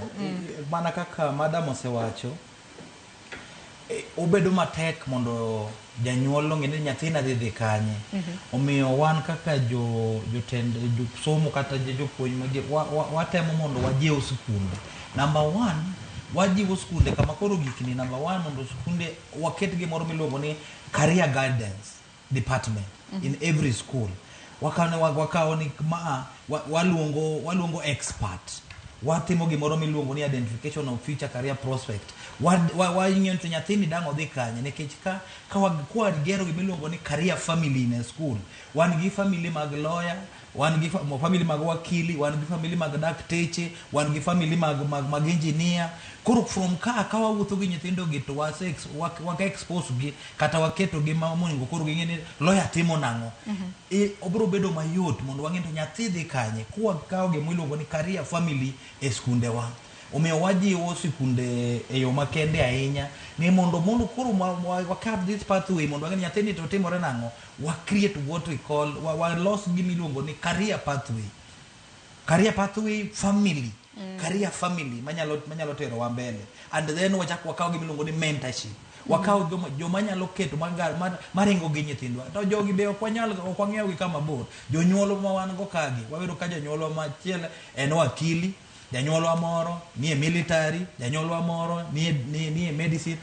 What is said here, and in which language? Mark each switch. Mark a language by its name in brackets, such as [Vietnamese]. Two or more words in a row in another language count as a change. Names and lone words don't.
[Luo (Kenya and Tanzania)] Mana kaka madam osewacho, obedo matek mondo janyuol ng'e ni nyathina dhi kanye. Omiyo wan kaka jotend somo kata jopuonj magi watemo mondo wajiw sikunde. Number 1, wajiwo sikunde kama koro gikni. Number 1, mondo sikunde waket gimoro miluongo ni [English] career guidance department in every school. [Luo (Kenya and Tanzania)] Wakawo ni waluongo expert. Watimo gimoro miluongo ni [English] identification of future career prospect. [Luo (Kenya and Tanzania)] Wang'iyo to nyathini dang' odhi kanye nikech ka gero gimiluongo ni [English] career family in a school. [Luo (Kenya and Tanzania)] Wan gi family mag lawyer, wan gi family mag wakili, wan gi family mag dakteche, wan gi family mag engineer. Koro from ka wawuotho gi nyithindo gi to waka expose gi kata waketo gi mamongo koro ging'e ni lawyer timo nang'o. Obro bedo mayot mondo wang'e to nyathi dhi kanye kawo gimiluongo ni career family e skunde wa. Omiyo wajiwo sikunde e yo makende ahinya ni mondo koro wakap [English] this pathway [Luo (Kenya and Tanzania)] mondo wang'e nyathini to timore nang'o. [English] Create what we call [Luo (Kenya and Tanzania)] los gimiluongo ni [English] career pathway family. Career family [Luo (Kenya and Tanzania)] manyalo tero wa mbele. [English] And then [Luo (Kenya and Tanzania)] wakawo gimiluongo ni mentorship. Wakawo joma nyalo keto maringo gi nyithindwa. To jogi be ok wang'eyo gi kama bor. Jonyuol ma wan go kagi wabedo ka janyuol machiel en wakili, janyuolwa moro ni e military, janyuolwa moro ni e medicine.